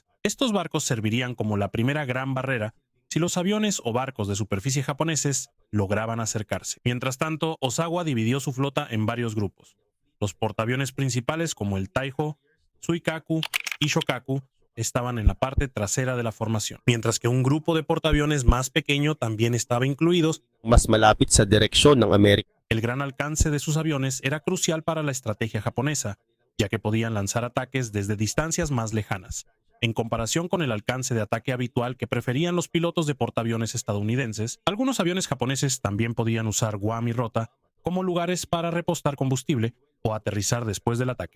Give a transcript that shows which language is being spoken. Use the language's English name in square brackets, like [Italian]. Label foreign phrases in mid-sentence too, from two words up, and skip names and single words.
[Spanish] Estos barcos servirían como la primera gran barrera si los aviones o barcos de superficie japoneses lograban acercarse. Mientras tanto, Ozawa dividió su flota en varios grupos. Los portaaviones principales, como el Taiho, Suikaku y Shokaku, estaban en la parte trasera de la formación, mientras que un grupo de portaaviones más pequeño también estaba incluidos. [Filipino] Mas malapit sa direksyon ng Amerika. [Spanish] El gran alcance de sus aviones era crucial para la estrategia japonesa, ya que podían lanzar ataques desde distancias más lejanas, en comparación con el alcance de ataque habitual que preferían los pilotos de portaaviones estadounidenses. Algunos aviones japoneses también podían usar Guam y Rota como lugares para repostar combustible o aterrizar después del ataque.